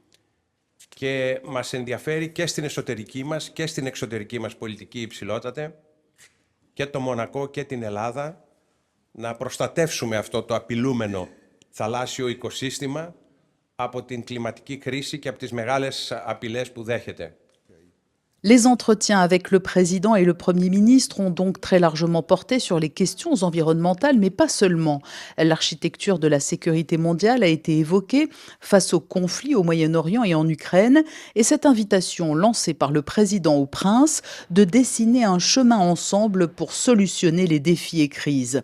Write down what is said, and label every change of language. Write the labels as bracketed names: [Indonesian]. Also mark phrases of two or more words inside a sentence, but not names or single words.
[Greek] και μας ενδιαφέρει και στην εσωτερική μας και στην εξωτερική μας πολιτική, υψηλότατε, και το Μονακό και την Ελλάδα, να προστατεύσουμε αυτό το απειλούμενο θαλάσσιο οικοσύστημα από την κλιματική κρίση και από τις μεγάλες απειλές που δέχεται. [French] Les entretiens avec le président et le Premier ministre ont donc très largement porté sur les questions environnementales, mais pas seulement. L'architecture de la sécurité mondiale a été évoquée face aux conflits au Moyen-Orient et en Ukraine, et cette invitation lancée par le président au prince de dessiner un chemin ensemble pour solutionner les défis et crises.